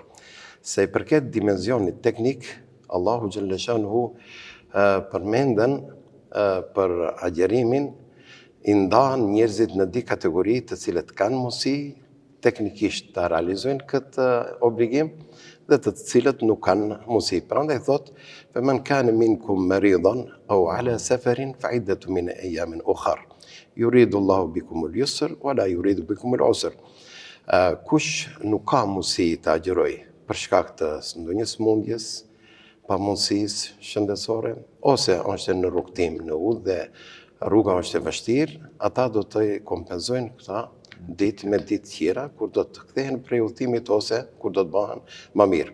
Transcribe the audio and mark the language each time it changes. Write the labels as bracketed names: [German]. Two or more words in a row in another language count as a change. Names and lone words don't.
[Albanian] Se i përket dimensionit teknik, Allahu [Arabic] جل شأنه [Albanian] përmenden për agjerimin, i ndahen njerëzit në dy kategori, të cilët kanë mundësi teknikisht të realizojnë këtë obligim dhe të cilët nuk kanë mundësi. Prandaj thot: [Arabic] "فمن كان منكم مريضا أو على سفر فعدة من أيام أخر. يريد الله بكم اليسر ولا يريد بكم العسر." [Albanian] Kush nuk ka mundësi të agjerojë për shkak të ndonjë smundjes, pa mundësisë shëndetësore, ose është në rrugtim në udhë dhe rruga është e vështirë, ata do të kompenzojnë këta ditë me ditë tjera, kur do të kthehen prej udhëtimit ose kur do të bëhen më mirë.